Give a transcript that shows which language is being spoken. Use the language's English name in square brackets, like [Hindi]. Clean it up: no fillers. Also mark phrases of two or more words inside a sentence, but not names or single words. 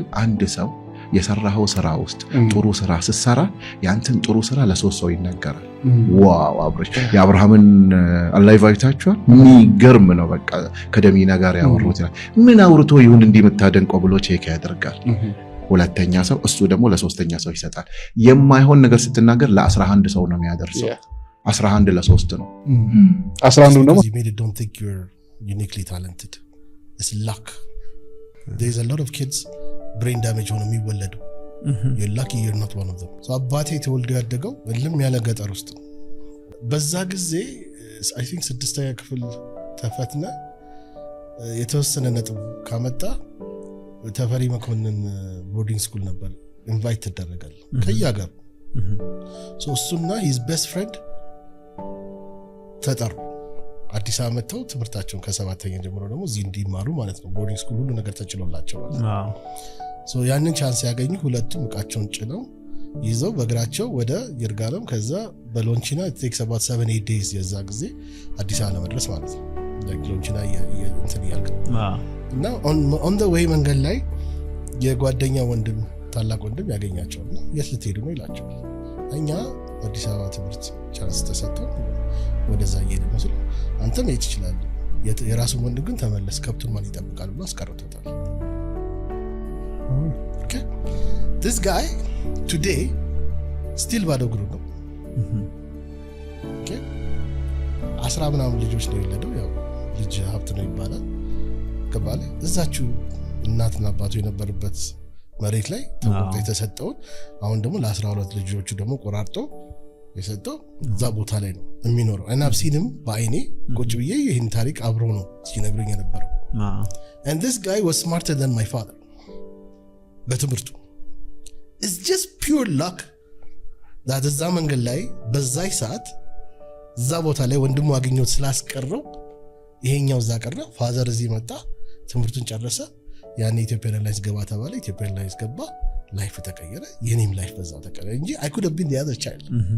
[Amharic] አንድ ሰው የሰራው ስራ ውስጥ ጥሩ ስራ ሲሰራ ያንተን ጥሩ ስራ ለሶስት ሰው ይናገራል። ዋው አብርሽ የአብርሃምን ላይቭ አይታችኋል? የሚገርም ነው። በቃ ከደሚና ጋር ያወሩት ምን አውርቶ ይሁን እንዲመታደንቀው ብሎ ቼክ ያደርጋል። ሁለተኛ ሰው እሱ ደግሞ ለሶስተኛ ሰው ይሰጣል። የማይሆን ነገር ስትናገር ለ11 ሰው ነው የሚያደርሰው። 11 ለ3 ነው። [English] 11 ደግሞ you made it don't think you're uniquely talented. It's luck. There's a lot of kids brain damage [Amharic] ሆነው የሚወለዱ [English] you're lucky you're not one of them. [Amharic] so አባቴ ተወልዶ ያደገው እልም ያለ ገጠር ውስጥ በዛ ጊዜ [English] I think [Amharic] 6ኛ ክፍል ተፈትነ የተወሰነ ነጥብ ካመጣ ተፈሪ መኮንን [English] boarding school [Amharic] ነበር ኢንቫይት ተደረጋል ከያገር እሱና [English] his best friend [Amharic] ተጠሩ። አዲስ አመተው ትምህርታቸውን ከ7ኛ ጀምሮ ደግሞ እዚህ እንዲማሩ ማለት ነው። [English] boarding school [Amharic] ሁሉ ነገር ተችሎላቸው ማለት ነው። ያንን ቻንስ ያገኙ ሁለቱም እቃቸውን ጭነው ይዘው በእግራቸው ወደ ይርጋለም ከዛ በሎንቺና [English] it takes about 7-8 days [Amharic] የዛ ጊዜ አዲስ አበባ መድረስ ማለት ነው። ሎንቺና እንትን ያልከ እና [English] on the way [Amharic] መንገድ ላይ የጓደኛ ወንድም ታላቅ ወንድም ያገኛቸውና የት ልትሄዱ ነው ይላቸዋል። እኛ አዲስ አበባ ትምህርት ቻንስ ተሰጥቷል ወደዛ እየሄድን ነው። አንተም መሄድ ትችላለህ፣ የራሱን ወንድም ግን ተመለስ ከብቱን ማን ይጠብቃል ብሎ አስቀርቶታል። [English] okay this guy today still [Amharic] ባዶ እግሩ ነው። okay 10 ምናምን ልጆች ነው የወለደው። ያው ልጅ ሀብት ነው ይባላል። ከባለ እዛችሁ እናትና አባቱ የነበረበት መሬት ላይ ተቆርጦ የተሰጠው አሁን ደግሞ ለ12 ልጆቹ ደግሞ ቆራርጦ የሰጠው እዛ ቦታ ላይ ነው የሚኖረው። እና አብሲንም በአይኔ ቁጭ ብዬ ይሄን ታሪክ አብሮ ነው ሲነግሩኝ የነበረው። [English] and this guy was smarter than my father [Amharic] በትምህርቱ [English] it's just pure luck that [Amharic] እዛ መንገድ ላይ በዛይ ሰዓት እዛ ቦታ ላይ ወንድሙ አገኘው ስላስቀረው ይሄኛው እዛ ቀረ። ፋዘር እዚህ መጣ፣ ትምህርቱን ጨረሰ። ያኔ ኢትዮጵያ ኤርላይንስ ገባ ተባለ። ኢትዮጵያ ኤርላይንስ ገባ፣ ላይፍ ተቀየረ። የኔም ላይፍ በዛው ተቀየረ እንጂ [English] I could have been the other child።